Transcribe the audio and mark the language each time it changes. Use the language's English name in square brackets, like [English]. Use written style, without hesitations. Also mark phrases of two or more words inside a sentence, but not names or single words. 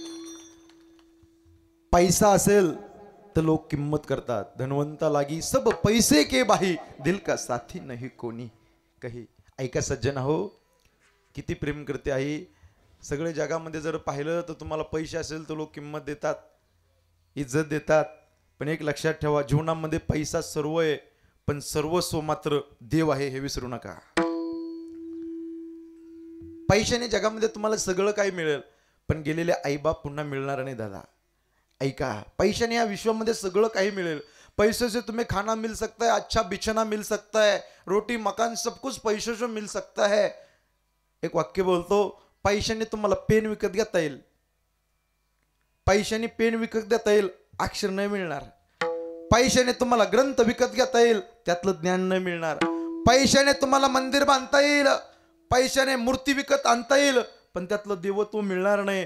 [Marathi] पैसा असेल तर लोक किंमत करतात. [Hindi] धनवंता लागी सब पैसे के बाही, दिल का साथी नाही कोणी कही. [Marathi] ऐका सज्जन हो, किती प्रेम करते आई. सगळे जगामध्ये जर पाहिलं तर तुम्हाला पैसे असेल तर लोक किंमत देतात, इज्जत देतात. पण एक लक्षात ठेवा, जीवनामध्ये पैसा सर्व आहे, पण सर्वस्व मात्र देव आहे, हे विसरू नका. पैशाने जगामध्ये तुम्हाला सगळं काही मिळेल, पण गेलेले आईबाप पुन्हा मिळणार नाही. दादा ऐका, पैशाने या विश्वामध्ये सगळं काही मिळेल. [Hindi] पैसे से तुम्हें खाना मिल सकता है, अच्छा बिछना मिल सकता है, रोटी मकान सब कुछ पैसे से मिल सकता है. [Marathi] एक वाक्य बोलतो, पैशाने तुम्हाला पेन विकत घेता येईल, पैशाने पेन विकत देता येईल, अक्षर नाही मिळणार. पैशाने तुम्हाला ग्रंथ विकत घेता येईल, त्यातलं ज्ञान नाही मिळणार. पैशाने तुम्हाला मंदिर बांधता येईल, पैशाने मूर्ती विकत आणता येईल, पण त्यातलं देवत्व मिळणार नाही.